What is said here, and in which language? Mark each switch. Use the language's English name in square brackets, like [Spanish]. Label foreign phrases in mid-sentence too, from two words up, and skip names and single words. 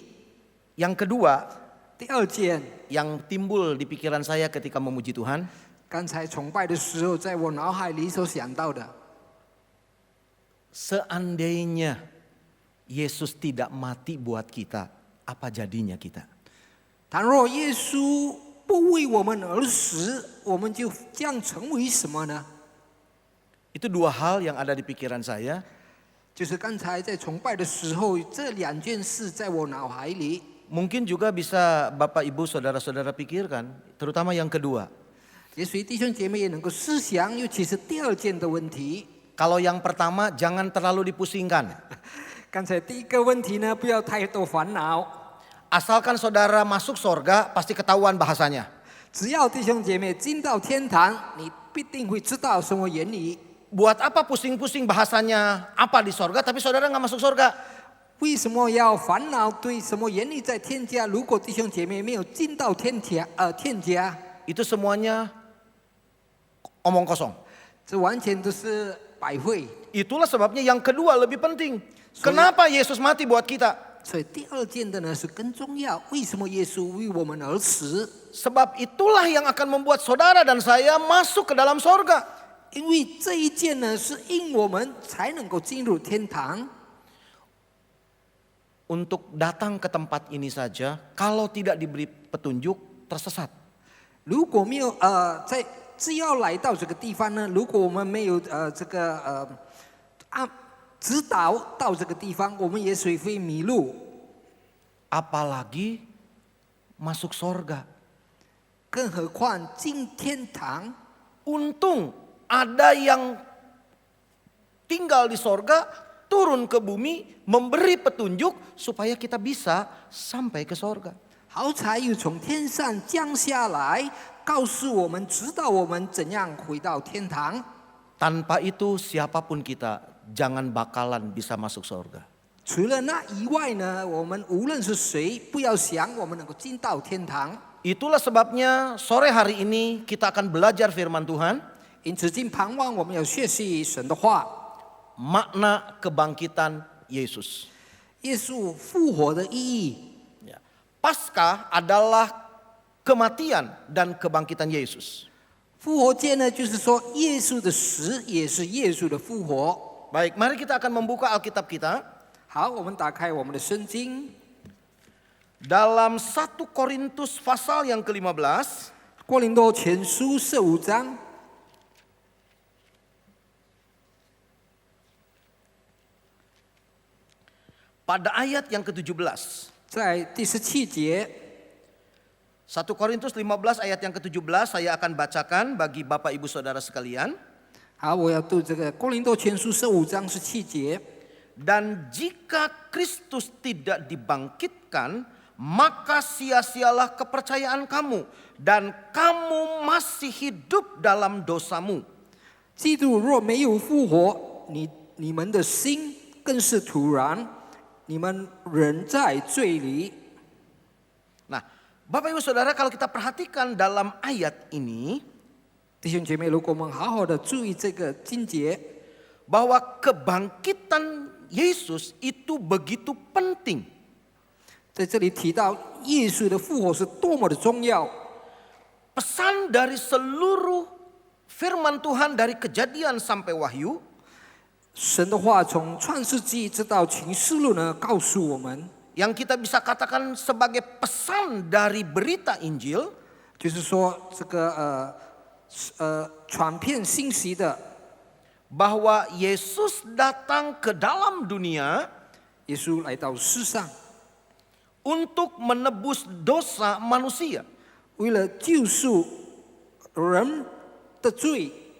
[Indonesian] Yang kedua, [Chinese] 第二件， [Indonesian] yang timbul di pikiran saya ketika memuji Tuhan, [Chinese] 刚才崇拜的时候，在我脑海里所想到的， [Indonesian] seandainya Yesus tidak mati buat kita, apa jadinya kita? [Chinese] 倘若耶稣不为我们而死，我们就将成为什么呢？ [Indonesian] Itu dua hal yang ada di pikiran saya. [Chinese] 就是刚才在崇拜的时候，这两件事在我脑海里。 [Indonesian] Mungkin juga bisa Bapak Ibu Saudara-saudara pikirkan, terutama yang kedua. [Chinese] 也许弟兄姐妹也能够思想，尤其是第二件的问题。 [Indonesian] Kalau yang pertama jangan terlalu dipusingkan. [Chinese] 刚才第一个问题呢，不要太多烦恼。 [Indonesian] Asalkan saudara masuk sorga, pasti ketahuan bahasanya. [Chinese] 只要弟兄姐妹进到天堂，你必定会知道什么言语。 [Indonesian] Buat apa pusing-pusing bahasanya apa di sorga, tapi saudara nggak masuk sorga? [Chinese] 为什么要烦恼对什么言语在天家？如果弟兄姐妹没有进到天家， [Indonesian] Itu semuanya omong kosong. [Chinese] 这完全都是百会。 [Indonesian] Itulah sebabnya yang kedua lebih penting. Kenapa Yesus mati buat kita? [Chinese] 所以第二件的呢是更重要。为什么耶稣为我们而死？ [Indonesian] Sebab itulah yang akan membuat saudara dan saya masuk ke dalam sorga. [Chinese] 因为这一件呢是因我们才能够进入天堂。 [Indonesian] Untuk datang ke tempat ini saja, kalau tidak diberi petunjuk, tersesat. [Chinese] 如果没有只要来到这个地方呢，如果我们没有指导到这个地方，我们也许会迷路。 [Indonesian] Apalagi masuk sorga. [Chinese] 更何况进天堂。 [Indonesian] Untung ada yang tinggal di sorga, turun ke bumi, memberi petunjuk supaya kita bisa sampai ke sorga. [Chinese] 好彩有从天上降下来，告诉我们，指导我们怎样回到天堂。 [Indonesian] Tanpa itu siapapun kita jangan bakalan bisa masuk sorga. [Chinese] 除了那以外呢，我们无论是谁，不要想我们能够进到天堂。 [Indonesian] Itulah sebabnya sore hari ini kita akan belajar firman Tuhan, [Chinese] 因此今傍晚我们要学习神的话， [Indonesian] makna kebangkitan Yesus. [Chinese] 耶稣复活的意义。 [Indonesian] Ya. Paskah adalah kematian dan kebangkitan Yesus. [Chinese] 复活节呢，就是说耶稣的死也是耶稣的复活。 [Indonesian] Baik, mari kita akan membuka Alkitab kita [Chinese] 好，我们打开我们的圣经， [Indonesian] dalam 1 Korintus pasal yang ke-15. [Chinese] 哥林多前书15章。 [Indonesian] Pada ayat yang ke-17. [Chinese] 在第17节， [Indonesian] 1 Korintus 15 ayat yang ke-17 saya akan bacakan bagi Bapak Ibu Saudara sekalian. [Chinese] 好，我要读这个哥林多前书15章17节。 [Indonesian] Dan jika Kristus tidak dibangkitkan, maka sia-sialah kepercayaan kamu dan kamu masih hidup dalam dosamu. [Chinese] 基督若没有复活，你们的心更是徒然，你们仍在罪里。 [Indonesian] Nah, Bapak Ibu Saudara, kalau kita perhatikan dalam ayat ini, [Chinese] 弟兄姐妹，如果我们好好的注意这个经节， [Indonesian] bahwa kebangkitan Yesus itu begitu penting. [Chinese] 在这里提到耶稣的复活是多么的重要。 [Indonesian] Pesan dari seluruh firman Tuhan dari Kejadian sampai Wahyu [Chinese] 神的话从创世纪直到启示录呢，告诉我们， [Indonesian] yang kita bisa katakan sebagai pesan dari berita Injil, [Chinese] 就是说这个传遍信息的， [Indonesian] bahwa Yesus datang ke dalam dunia [Chinese] 耶稣来到世上， [Indonesian] untuk menebus dosa manusia. [Chinese] 为了救赎人的罪，